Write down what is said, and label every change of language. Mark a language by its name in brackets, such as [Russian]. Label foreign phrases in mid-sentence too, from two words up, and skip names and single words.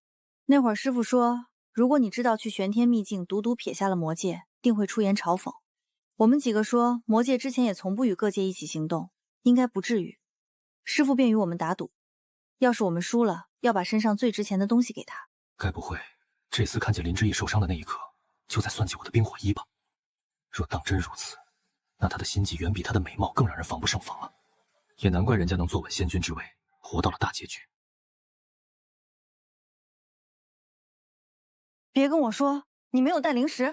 [Chinese] 那會兒師父說，如果你知道去玄天秘境獨獨撇下了魔界，定會出言嘲諷。我們幾個說，魔界之前也從不與各界一起行動，應該不至於。師父便與我們打賭，要是我們輸了，要把身上最值錢的東西給他。該不會這次看見林之義受傷的那一刻，就在算計我的冰火衣吧？若當真如此，那他的心計遠比他的美貌更讓人防不勝防啊！也難怪人家能坐穩仙君之位，活到了大結局。別跟我說你沒有帶零食。